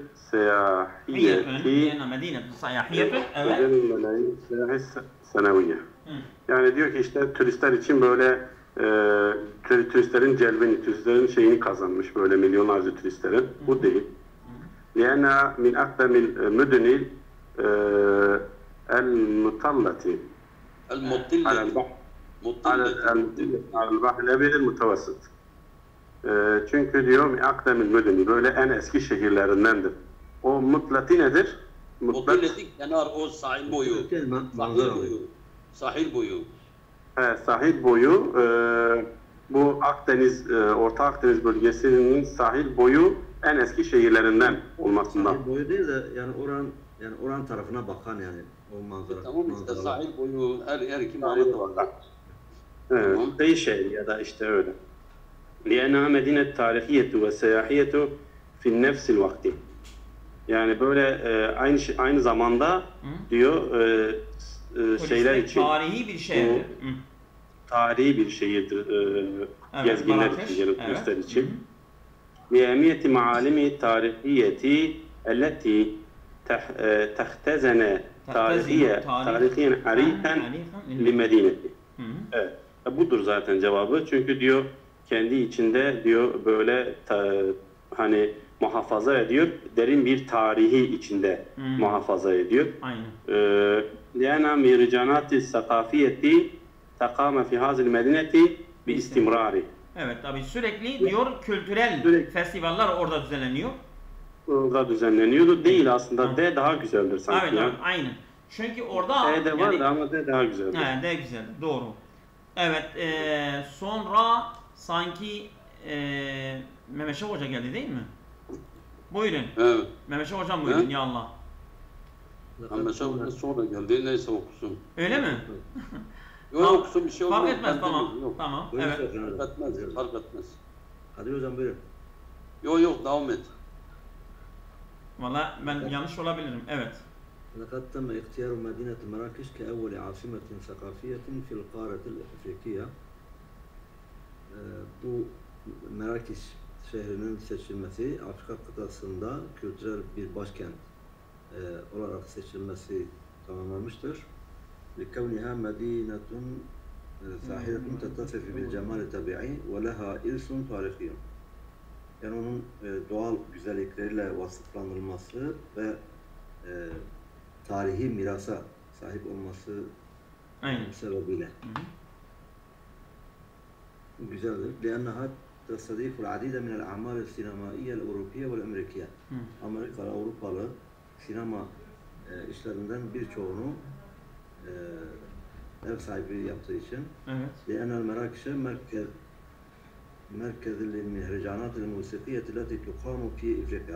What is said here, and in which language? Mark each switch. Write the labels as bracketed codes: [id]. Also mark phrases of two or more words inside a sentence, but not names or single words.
[ar] فيينا مدينة سياحية [tr] evet. Seneviye. Yani diyor ki işte turistler için böyle turistlerin celbini, turistlerin şeyini kazanmış böyle milyonlarca turistlerin. Bu değil. [ar] فيينا من أقدم المدن المطلة المطلة على البحر الأبيض المتوسط [tr] Çünkü diyor [ar] أقدم المدن [tr] böyle en eski şehirlerindendir. O mutlati nedir? Mutlak kenar o sahil boyu. Sahil boyu. Sahil boyu. Sahil boyu bu Akdeniz, Orta Akdeniz bölgesinin sahil boyu en eski şehirlerinden olmasından. Sahil boyu değil de yani oran tarafına bakan yani o manzara. Tamam işte sahil boyu her iki Sahil manada var. Evet, kıyı şehri ya da işte öyle. [ar] لأنها مدينة تاريخية وسياحية في نفس الوقت. [tr] Yani böyle aynı zamanda diyor şeyler için tarihi bir şehirdir. Tarihi bir şehirdir gezginler için, yani turistler için. [ar] لأهمية معالم التاريخية التي تختزن تاريخيا عريقا لمدينته. [tr] Evet. Budur zaten cevabı. Çünkü diyor kendi içinde diyor böyle hani muhafaza ediyor. Derin bir tarihi içinde muhafaza ediyor. Aynen. [ar] لأن مهرجانات الثقافية تقام في هذه المدينة باستمرار. [tr] Evet tabii sürekli diyor kültürel festivaller orada düzenleniyor. Orada düzenleniyordu. Değil aslında. D daha güzeldir sanki. Evet, evet aynen. Çünkü orada D de var ama D daha güzeldir. He, D güzeldir. Doğru. Evet sonra sanki Mehmet Şah Hoca geldi değil mi? Buyurun. Evet. Mehmet Şah Hocam buyurun [ar] يا الله. [tr] Mehmet Şah Hoca sonra geldi neyse okusun. Öyle mi? Yok okusun bir şey olmaz. Fark etmez tamam. Yok. Tamam. Buyurun, Evet. Fark etmez. Hadi hocam buyurun. Yok devam et. Valla ben yanlış olabilirim. Evet. [ar] لقد تم اختيار مدينة مراكش كأول عاصمة ثقافية في القارة الأفريقية. [tr] Bu Merakiş şehrinin seçilmesi Afrika kıtasında kültürel bir başkent olarak seçilmesi tamamlanmıştır. [ar] لكونها مدينة ساحرة تتصف بالجمال الطبيعي ولها إرث تاريخي. [tr] Yani onun doğal güzellikleriyle vasıflandırılması ve tarihi mirasa sahip olması sebebiyle. Güzeldir. [ar] لأنها تستضيف العديد من الأعمال السينمائية الأوروبية والأمريكية. [tr] Amerikalı, Avrupalı sinema işlerinden birçoğunu ev sahipliği yaptığı için. Evet. [ar] لأن المراكش merkez للمهرجانات الموسيقية التي تقام في إفريقيا.